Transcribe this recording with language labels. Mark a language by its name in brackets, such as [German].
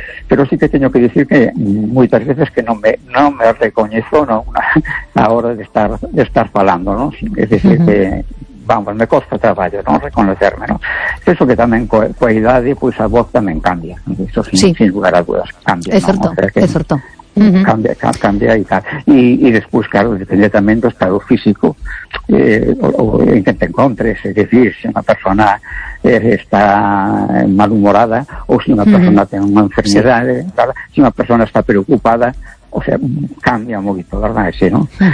[Galician] Pero sí que teño que decir que moitas veces que non me recoñezo, ¿no? A hora de estar falando, ¿no? [Spanish] Es decir, que vamos, [Galician] me costa traballo, ¿no? [Spanish] Reconocerme, ¿no? [Galician] Eso que tamén coa idade, pues a voz tamén cambia, [Spanish] eso sin lugar a dudas cambia, [Galician] ¿no? É certo. [Spanish] Cambia y tal. Y después, claro, depende también del estado físico en que te encontres. Es decir, si una persona está malhumorada o si una persona tiene una enfermedad, si una persona está preocupada, o sea, cambia mucho, ¿verdad? Sí, ¿no?